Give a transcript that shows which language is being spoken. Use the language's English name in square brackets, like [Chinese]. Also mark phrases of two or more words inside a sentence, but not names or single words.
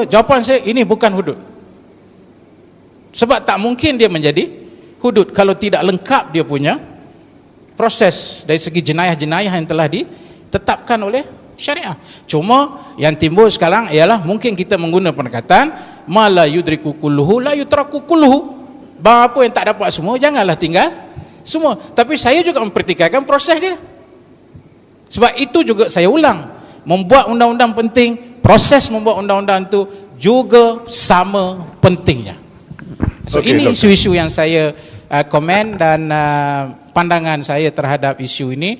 [Malay] Jawapan saya, ini bukan hudud. Sebab tak mungkin dia menjadi hudud kalau tidak lengkap dia punya proses dari segi jenayah-jenayah yang telah ditetapkan oleh syariah. Cuma yang timbul sekarang ialah mungkin kita menggunakan pendekatan [Arabic] ما لا يدرك كله لا يترك كله. [Malay] Apa yang tak dapat semua janganlah tinggal semua. Tapi saya juga mempertikaikan proses dia. Sebab itu juga saya ulang, membuat undang-undang penting, proses membuat undang-undang itu juga sama pentingnya. So ini isu-isu yang saya komen dan pandangan saya terhadap isu ini.